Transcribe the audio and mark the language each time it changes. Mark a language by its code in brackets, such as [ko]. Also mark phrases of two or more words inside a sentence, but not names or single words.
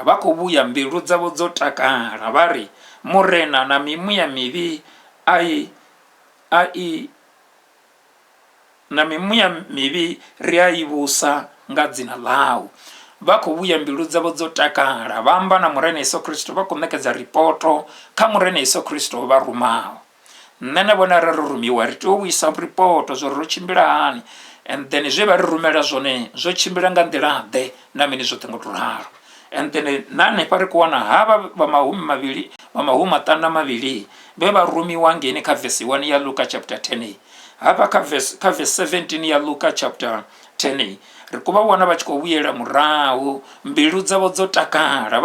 [ve] Vha khou vhuya mbilu dzavho dzo takala. Vha ri Murena na mimuya mivhi na mimuya mivhi ri a i vhusa nga dzina ḽau. Vha khou vhuya mbilu dzavho dzo takala. Vha amba na Murena Yesu Kristo, vha khou ṋekedza ripoto kha Murena Yesu Kristo vha rumaho. Nṋe na vhone ra ri rumiwa ri tea u vhuisa ripoto zwo ri ro tshimbila hani, [en] and then [ve] zwe vha ri rumela zwone zwo tshimbila nga nḓila ḓe na mini zwoṱhe ngo to ralo. [en] And then [ve] na hanefha ri khou wana havha vha mahumi maṱanu na mavhili vhe vha rumiwa ngeni kha verse 1 ya Luka chapter 10. Hafha kha verse 17 ya Luka chapter 10 ri khou vha wana vha tshi khou vhuyela murahu, mbilu dzavho dzo takala.